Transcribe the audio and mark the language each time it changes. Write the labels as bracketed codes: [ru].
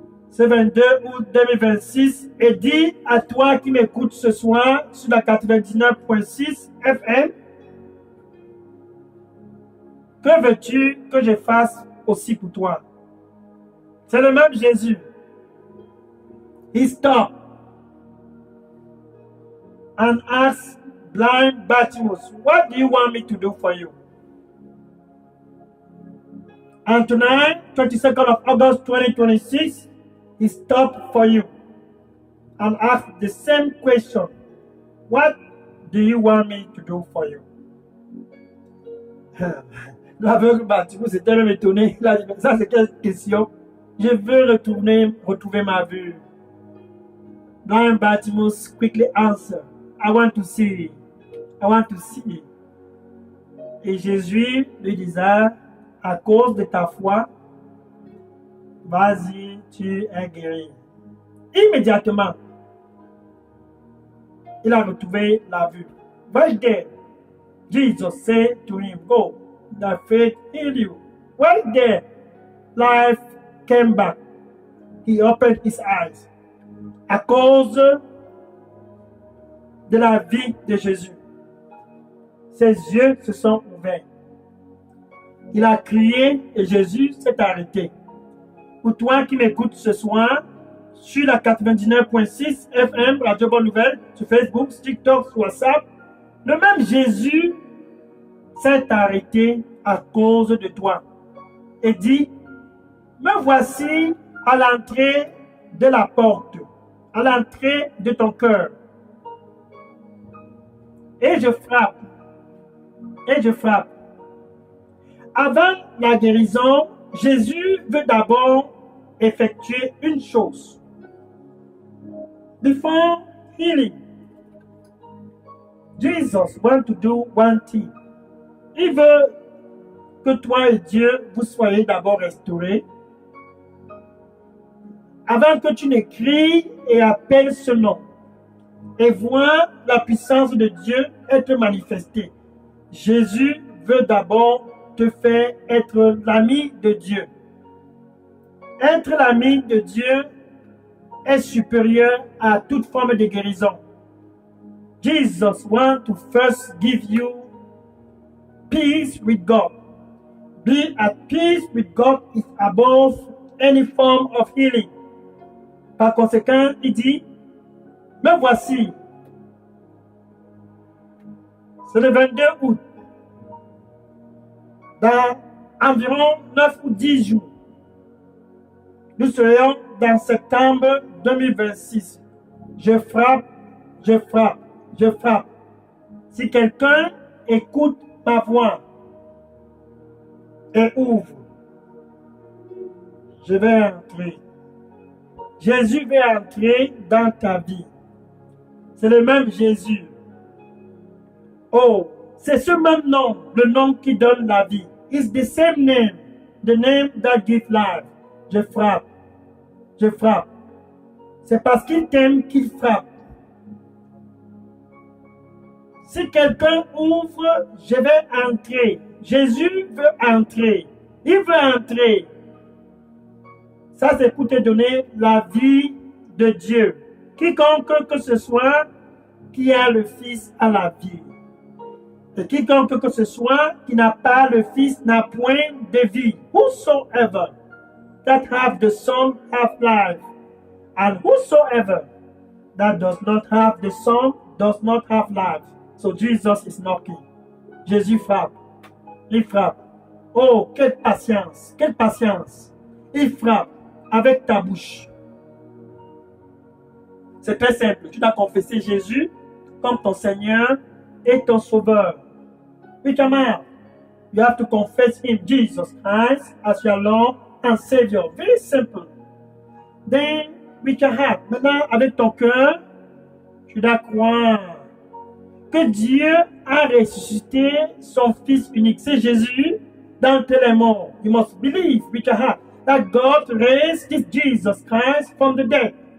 [fr] Ce 22 août 2026 et dit à toi qui m'écoutes ce soir sur la 99.6 FM, que veux-tu que je fasse aussi pour toi? C'est le même Jésus. [en] He stopped and asked blind Bartimaeus, what do you want me to do for you? And tonight, 22nd of August 2026, he stopped for you and asked the same question. What do you want me to do for you? [fr] L'aveugle Bartimaeus était même étonné. Il a dit, ça c'est quelle question? Je veux retrouver ma vue. [en] Blind Bartimaeus quickly answered, I want to see. I want to see. [fr] Et Jésus lui disait, à cause de ta foi, vas-y, tu es guéri. Immédiatement, il a retrouvé la vue. [en] Right there, Jesus said to him, go, thy faith healed you. Right there, life came back. He opened his eyes. [fr] À cause de la vie de Jésus, ses yeux se sont ouverts. Il a crié et Jésus s'est arrêté. Pour toi qui m'écoutes ce soir, sur la 99.6 FM, Radio Bonne Nouvelle, sur Facebook, TikTok, sur WhatsApp, le même Jésus s'est arrêté à cause de toi et dit, me voici à l'entrée de la porte, à l'entrée de ton cœur. Et je frappe. Et je frappe. Avant la guérison, Jésus veut d'abord effectuer une chose. [en] Before healing, Jesus wants to do one thing. [fr] Il veut que toi et Dieu, vous soyez d'abord restaurés. Avant que tu n'écris et appelles ce nom et vois la puissance de Dieu être manifestée. Jésus veut d'abord te faire être l'ami de Dieu. Être l'ami de Dieu est supérieur à toute forme de guérison. [en] Jesus wants to first give you peace with God. Be at peace with God is above any form of healing. [fr] Par conséquent, il dit, me voici. C'est le 22 août. Dans environ 9 ou 10 jours, nous serions dans septembre 2026. Je frappe, je frappe, je frappe. Si quelqu'un écoute ma voix et ouvre, je vais entrer. Jésus va entrer dans ta vie. C'est le même Jésus. Oh, c'est ce même nom, le nom qui donne la vie. [en] It's the same name, the name that gives life. [fr] Je frappe. Je frappe. C'est parce qu'il t'aime qu'il frappe. Si quelqu'un ouvre, je vais entrer. Jésus veut entrer. Il veut entrer. Ça, c'est pour te donner la vie de Dieu. Quiconque que ce soit qui a le Fils a la vie. Et quiconque que ce soit qui n'a pas le Fils n'a point de vie. [en] Whosoever that have the Son have life. And whosoever that does not have the Son does not have life. So Jesus is knocking. [fr] Jésus frappe. Il frappe. Oh, quelle patience. Quelle patience. Il frappe avec ta bouche. C'est très simple. Tu dois confesser Jésus comme ton Seigneur et ton Sauveur. [en] With your mouth, you have to confess Him, Jesus Christ, as your Lord and Savior. Very simple. Then, with your heart, [fr] maintenant, avec ton cœur, tu dois croire que Dieu a ressuscité son Fils unique. C'est Jésus d'entre les morts. [en] You must believe with your heart that God raised this Jesus Christ from the dead.